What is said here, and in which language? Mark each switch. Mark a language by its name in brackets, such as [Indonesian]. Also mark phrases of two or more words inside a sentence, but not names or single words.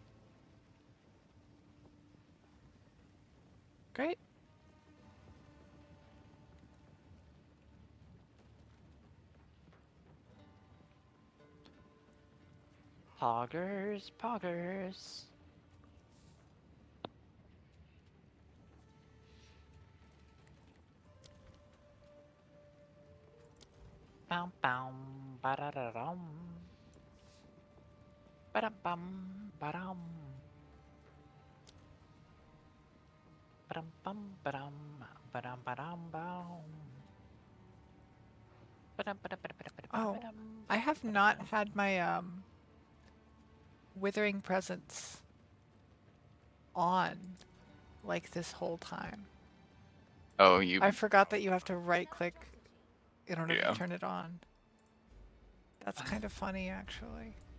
[English] Great. Poggers, poggers. Bam bam ba-da-da-dum. Ba-dum-bum ba-dum. Ba-dum bum ba-dum ba-dum ba-dum bum. Ba-dum ba-dum ba-dum Oh, ba-dum. I have not had my Withering Presence on like this whole time. Oh, you. I forgot that you have to right click in order Yeah. to turn it on. That's kind of funny, actually.